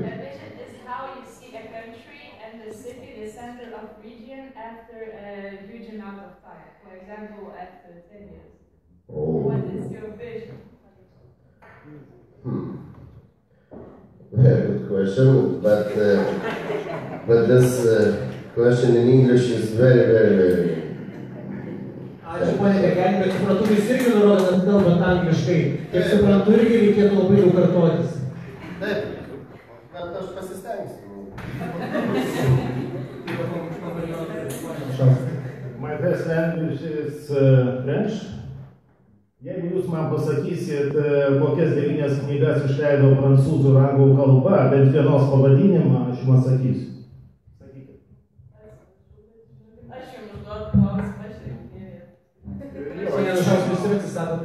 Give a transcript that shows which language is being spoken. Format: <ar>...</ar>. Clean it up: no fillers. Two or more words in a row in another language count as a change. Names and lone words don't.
<en>A vision is how you see a country and the city, the center of region, after a huge amount of time. For example, after 10 years. Oh. What is your vision? Very good question, but this question in English is very.</en> <lt>Ačiū, ponė Degelį, bet suprantu, jūs irgi nurodote, kalbant angliškai. Kaip suprantu, irgi reikėtų labai daug kartotis. Taip, bet aš pasistengsiu.</lt> <en>My first language is French.</en> <lt>Jeigu jūs man pasakysit, kokias 9 knygas išleido prancūzų ir anglų kalba, bent vienos pavadinimą, aš jums atsakysiu. Sakykit. Aš jums užduodu klausimą, aš ir Šiandien jūs atsisakot...</lt>